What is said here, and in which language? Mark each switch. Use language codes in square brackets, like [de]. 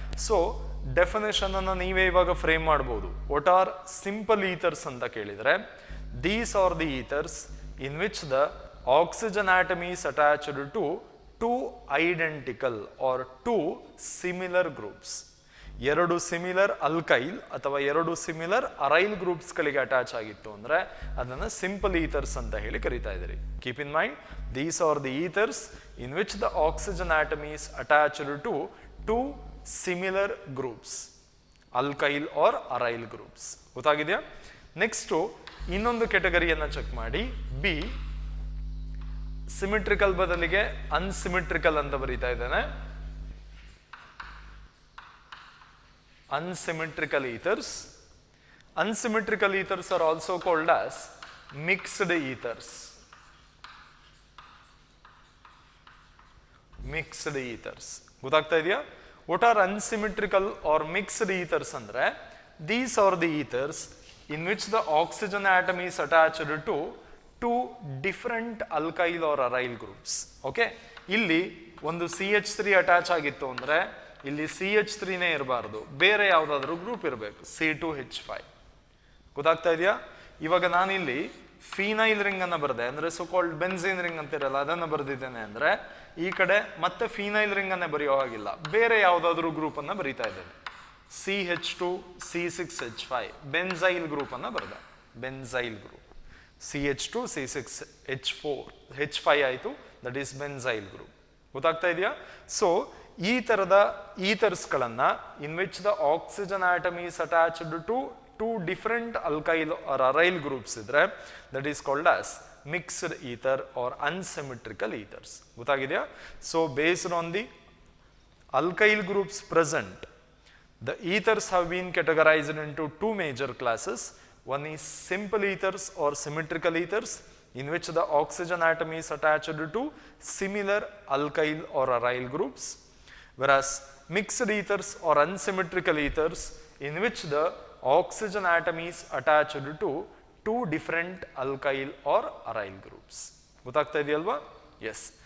[kn] So definition ಅನ್ನ ನೀವೇ ಇವಾಗ ಫ್ರೇಮ್ ಮಾಡಬಹುದು. [en] What are simple ethers ಅಂತ ಕೇಳಿದ್ರೆ, these are the ethers in which the oxygen atom is attached to two identical or two similar groups. [kn] ಎರಡು similar alkyl ಅಥವಾ ಎರಡು ಸಿಮಿಲರ್ ಅರೈಲ್ ಗ್ರೂಪ್ಸ್ ಗಳಿಗೆ ಅಟ್ಯಾಚ್ ಆಗಿತ್ತು ಅಂದ್ರೆ ಅದನ್ನ ಸಿಂಪಲ್ ಈಥರ್ಸ್ ಅಂತ ಹೇಳಿ ಕರೀತಾ ಇದ್ದೀರಿ. [en] Keep in mind, these are the ethers in which the oxygen atom is attached to two similar groups, alkyl or aryl groups. [kn] ಗೊತ್ತಾಗಿದೆಯಾ? Next ಇನ್ನೊಂದು ಕೆಟಗರಿಯನ್ನ ಚೆಕ್ ಮಾಡಿ. ಬಿ, ಸಿಮೆಟ್ರಿಕಲ್ ಬದಲಿಗೆ ಅನ್ಸಿಮೆಟ್ರಿಕಲ್ ಅಂತ ಬರೀತಾ ಇದ್ದೇನೆ. [en] Unsymmetrical ethers. Unsymmetrical ethers are also called as mixed ethers. Mixed ethers. [kn] ಗೊತ್ತಾಗ್ತಾ ಇದೆಯಾ? [en] What are unsymmetrical or mixed ethers ಅಂದ್ರೆ, these are the ethers in which the oxygen atom is attached to two different alkyl or aryl groups. Okay? [kn] ಇಲ್ಲಿ ಒಂದು CH3 attach ಆಗಿತ್ತು ಅಂದ್ರೆ ಇಲ್ಲಿ CH3ನೇ ಇರಬಾರ್ದು, ಬೇರೆ ಯಾವುದಾದ್ರೂ ಗ್ರೂಪ್ ಇರಬೇಕು, C2H5. ಗೊತ್ತಾಗ್ತಾ ಇದೆಯಾ? ಇವಾಗ ನಾನಿಲ್ಲಿ ಫಿನೈಲ್ ರಿಂಗ್ ಅನ್ನ ಬರೆದೆ ಅಂದ್ರೆ ಸೊ ಕಾಲ್ಡ್ ಬೆನ್ಝೀನ್ ರಿಂಗ್ ಅಂತಿರಲ್ಲ ಅದನ್ನ ಬರೆದಿದ್ದೇನೆ ಅಂದ್ರೆ ಈ ಕಡೆ ಮತ್ತೆ ಫಿನೈಲ್ ರಿಂಗ್ ಅನ್ನೇ ಬರೆಯೋ ಹಾಗಿಲ್ಲ, ಬೇರೆ ಯಾವುದಾದ್ರೂ ಗ್ರೂಪ್ ಅನ್ನ ಬರೀತಾ ಇದ್ದೇನೆ. CH2 C6H5 ಬೆನ್ಸೈಲ್ ಗ್ರೂಪ್ ಅನ್ನ ಬರೆದ, benzyl group. CH2 C6H4 H5 ಆಯಿತು, ದಟ್ ಈಸ್ ಬೆನ್ಸೈಲ್ ಗ್ರೂಪ್. ಗೊತ್ತಾಗ್ತಾ ಇದೆಯಾ? [en] So ಈ ತರದ ಈಥರ್ಸ್ಗಳನ್ನ in which the oxygen atom is attached to two different alkyl or aryl groups ಇದ್ರೆ that is called as mixed ether or unsymmetrical ethers. [kn] ಗೊತ್ತಾಗಿದೆಯಾ? [en] So based on the alkyl groups present, the ethers have been categorized into two major classes. One is simple ethers or symmetrical ethers, in which the oxygen atom is attached to similar alkyl or aryl groups, whereas mixed ethers or unsymmetrical ethers, in which the oxygen atom is attached to two different alkyl or aryl groups. [kn] ಗೊತ್ತಾಗ್ತಾ ಇದೆಯಲ್ವಾ? [en] Yes.